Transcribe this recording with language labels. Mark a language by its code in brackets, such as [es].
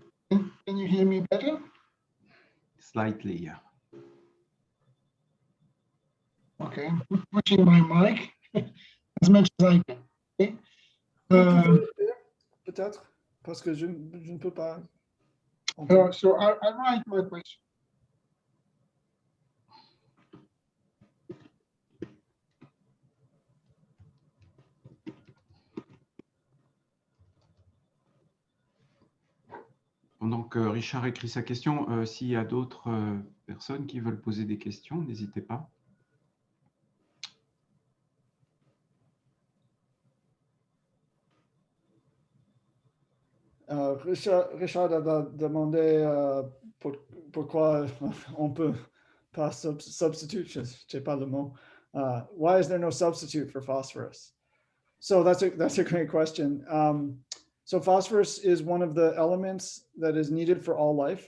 [en] Can you hear me better? Slightly, yeah. Okay, I'm pushing my mic as much as I can. Okay. [fr] Peut-être, parce que je ne peux pas. [en] So I write my question. [fr] Pendant que Richard écrit sa question, s'il y a d'autres personnes qui veulent poser des questions, n'hésitez pas. Richard a demandé pourquoi on peut pas substitute, je sais pas le mot. [en] Why is there no substitute for phosphorus? So that's a great question. So phosphorus is one of the elements that is needed for all life.